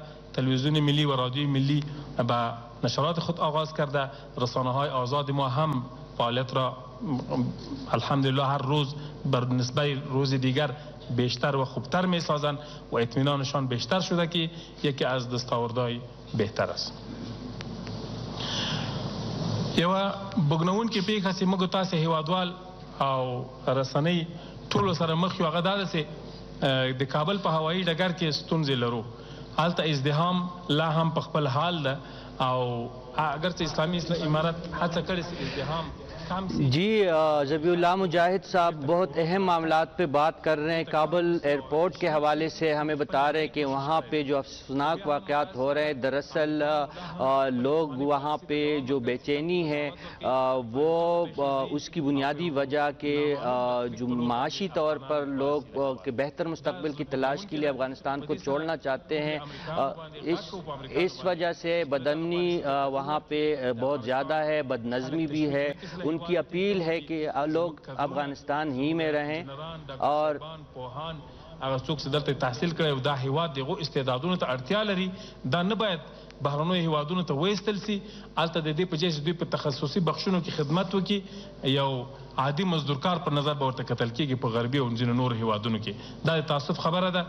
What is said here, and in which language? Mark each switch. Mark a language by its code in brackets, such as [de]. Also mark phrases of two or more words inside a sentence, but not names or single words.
[fa] تلویزیون ملی و رادیوی ملی به نشرات خود آغاز کرده. رسانه های آزاد ما هم فعالیت را الحمدلله هر روز بر نسبت روز دیگر بیشتر و خوبتر می سازند و اطمینانشان بیشتر شده که یکی از دستاوردهای بهتر است. [ps] یو بګنون کې پیښه چې موږ تاسو هیوادوال او رسنۍ ټول سره مخ یو هغه دا چې د کابل په هوایي ډګر کې ستونزې لرو. هلته ازدحام لا هم په خپل حال ده او اگر چې اسلامي امارت هڅه کړې چې ازدحام [ur] جی ذبیح اللہ مجاہد صاحب بہت اہم معاملات پہ بات کر رہے ہیں. کابل ایئرپورٹ کے حوالے سے ہمیں بتا رہے ہیں کہ وہاں پہ جو افسوسناک واقعات ہو رہے ہیں دراصل لوگ وہاں پہ جو بے چینی ہے وہ اس کی بنیادی وجہ کہ جو معاشی طور پر لوگ کے بہتر مستقبل کی تلاش کے لیے افغانستان کو چھوڑنا چاہتے ہیں. اس وجہ سے بدامنی وہاں پہ بہت زیادہ ہے بد نظمی بھی ہے. ان کی اپیل ہے کہ لوگ افغانستان ہی میں رہیں اور [ps] اگر څوک چې دلته تحصیل کړي او دا هیواد دغه استعدادونو ته اړتیا لري دا نه باید بهرنیو هیوادونو ته وایستل سي. البته د دې په جهیز دوی په تخصصي بخښونو کې خدمت وکړي یو عادي مزدورکار پر نظر به ورته کتل کېږي په غربي او ځینو نور هیوادونو کې. دا د تاسف خبره ده.